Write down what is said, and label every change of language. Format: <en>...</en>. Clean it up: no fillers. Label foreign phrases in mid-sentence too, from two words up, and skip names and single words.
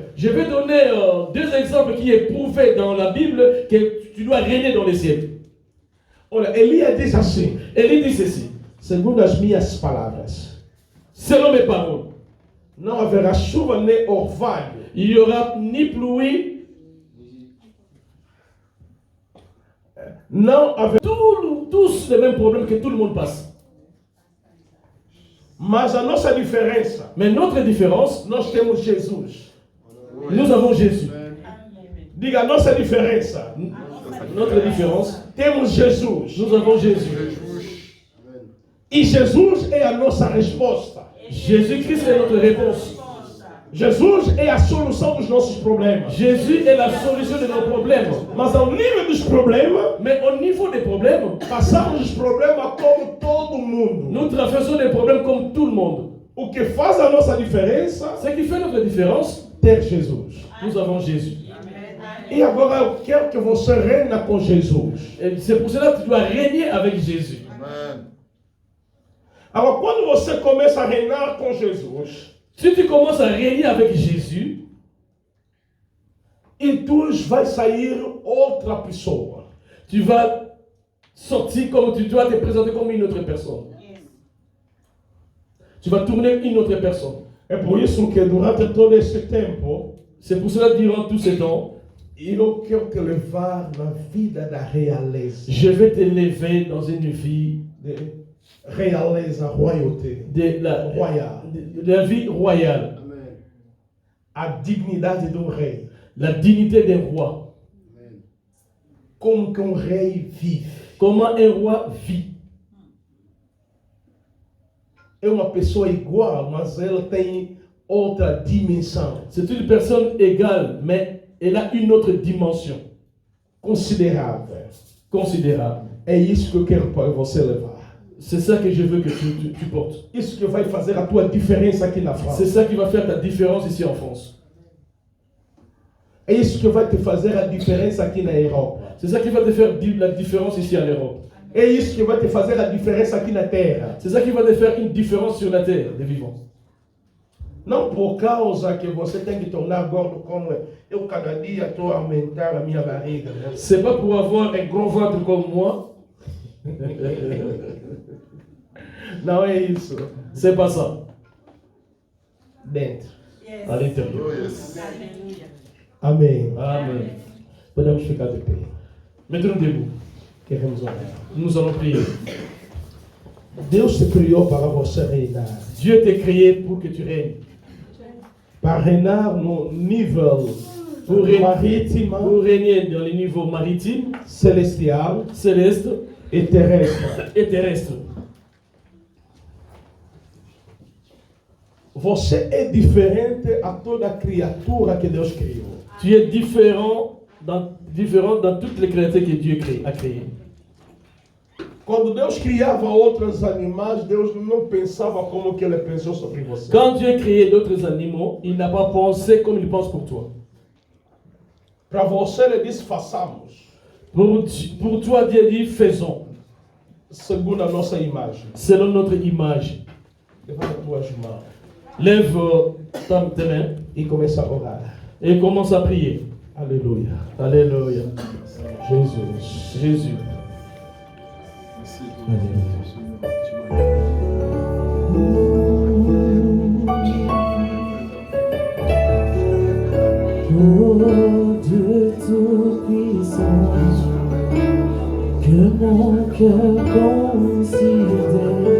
<fr>Je vais donner deux exemples qui est prouvé dans la Bible que tu dois régner dans les cieux.</fr> <pt>Olha, Elias diz assim,</pt> <fr>Élie dit ceci,</fr> <pt>segundo as minhas palavras:</pt> <fr>selon mes paroles,</fr> <pt>não haverá chuva nem orvalho,</pt> <fr>il n'y aura ni pluie,</fr> <pt>não haverá,</pt> <fr>tous les mêmes problèmes que tout le monde passe.</fr> <pt>mas a nossa diferença,</pt> <fr>Mais notre différence,</fr> <pt>nós temos Jesus.</pt> <fr>nous avons Jésus.</fr> <pt>Diga, a nossa diferença,</pt> <fr>Notre différence,</fr> <pt>temos Jesus.</pt> <fr>nous avons Jésus.</fr> <pt>E Jesus é a nossa resposta.</pt> <fr>Jésus-Christ est notre réponse.</fr> <pt>Jesus é a solução dos nossos problemas.</pt> <fr>Jésus est la solution de nos problèmes.</fr> <pt>Mas ao nível dos problemas,</pt> <fr>Mais au niveau des problèmes,</fr> <pt>passamos os problemas como todo mundo.</pt> <fr>nous traversons des problèmes comme tout le monde.</fr> <pt>O que faz a nossa diferença</pt> <fr>Ce qui fait notre différence,</fr> <pt>é ter Jesus.</pt> <fr>nous avons Jésus.</fr> <pt>E agora eu quero que você reine com Jesus.</pt> <fr>Et c'est pour cela que tu dois régner avec Jésus.</fr> <pt>Agora, quando você começa a reinar com Jesus,</pt> <fr>Si tu commences à régner avec Jésus,</fr> <pt>então vai sair outra pessoa.</pt> <fr>tu vas sortir comme tu dois te présenter comme une autre personne. Tu vas tourner une autre personne.</fr> <pt>É por isso que durante todo esse tempo,</pt> <fr>C'est pour cela que durant tout ce temps,</fr> <pt>eu quero te levar na vida da realeza.</pt> <fr>je vais t'élever dans une vie</fr> <pt>De realeza, royauté.</pt> <fr>de la vie royale,</fr> <pt>A dignidade do rei.</pt> <fr>la dignité d'un roi.</fr> <pt>Como que um rei vive.</pt> <fr>Comment un roi vit.</fr> <pt>É uma pessoa igual, mas ela tem outra dimensão.</pt> <fr>C'est une personne égale, mais elle a une autre dimension</fr> <pt>Considerável.</pt> <fr>considérable.</fr> <pt>É isso que eu quero para você levar.</pt> <fr>C'est ça que je veux que tu portes.</fr> <pt>Isso que vai fazer a tua diferença aqui na</pt> <fr>C'est France. ça qui va faire ta différence ici en France.</fr> <pt>É isso que vai te fazer a diferença aqui na Europa.</pt> <fr>C'est ça qui va te faire la différence ici en Europe.</fr> <pt>É isso que vai te fazer a diferença aqui na Terra.</pt> <fr>C'est ça qui va te faire une différence sur la terre des vivants.</fr> <pt>Não por causa que você tem que tornar gordo como eu cada dia estou a aumentar a minha barriga. Né?</pt> <fr>C'est pas pour avoir un gros ventre comme moi.</fr> <pt>Não é isso.</pt> <fr>C'est pas ça.</fr> <pt>Dentro.</pt> <fr>À l'intérieur.</fr> <pt>Amém.</pt> <fr>Amen.</fr> <pt>Podemos ficar de pé.</pt> <fr>Mettons-nous debout.</fr> <pt>Queremos orar.</pt> <fr>Nous allons prier.</fr> <pt>Deus te criou para você reinar.</pt> <fr>Dieu t'a créé pour que tu règnes.</fr> <pt>Para reinar no nível</pt> <fr>Pour régner dans les niveaux maritimes,</fr> <pt>celestial</pt> <fr>célestes</fr> <pt>e terrestre.</pt> <fr>et terrestres.</fr> <pt>Você é diferente a toda criatura que Deus criou.</pt> <fr>Tu es différent dans toutes les créatures que Dieu a créées.</fr> <pt>Quando Deus criava outros animais, Deus não pensava como que Ele pensou sobre você.</pt> <fr>Quand Dieu créait d'autres animaux, il n'a pas pensé comme il pense pour toi.</fr> <pt>Para você, Ele disse: façamos,</pt> <fr>Pour toi, Dieu dit faisons,</fr> <pt>segundo a nossa imagem.</pt> <fr>selon notre image.</fr> <pt>Levanta as tuas mãos</pt> <fr>Lève tes mains</fr> <pt>e começa a orar.</pt> <fr>et commence à prier.</fr> <pt>Aleluia.</pt> <fr>Alléluia.</fr> <pt>Jesus.</pt> <fr>Jésus. Oh Dieu Tout-Puissant, que mon cœur considère</fr>